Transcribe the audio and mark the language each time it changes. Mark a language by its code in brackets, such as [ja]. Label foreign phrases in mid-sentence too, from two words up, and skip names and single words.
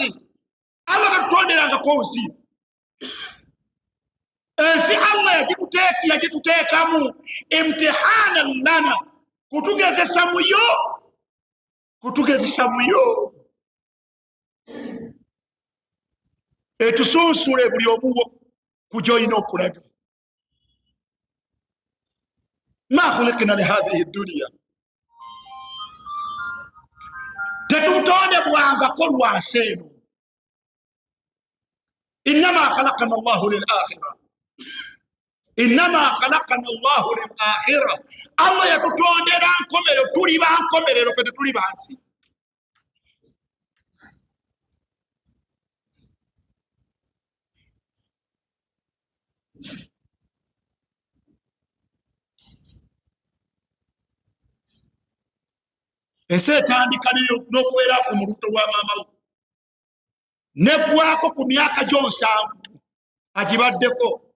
[lg] Allah katutonderangako nsi. Ensi Allah yagituteekamu [ar] امتحانا لنا, [lg] kutugezesa muyo etusunsule buli omuwo ku gy'olina okulaga. [ar] ما خلقنا لهذه الدنيا, [lg] tetutondebwangako lwansi eno. [ar] إنما خلقنا الله للآخرة إنما خلقنا الله للآخرة. [lg] Allah yatutondera nkomerero, tuli bankomerero, ffe tetuli bansi. Ensi etandika n'okubeera ku muluto lwa maama we, neggwako ku myaka gyo 7 agibaddeko.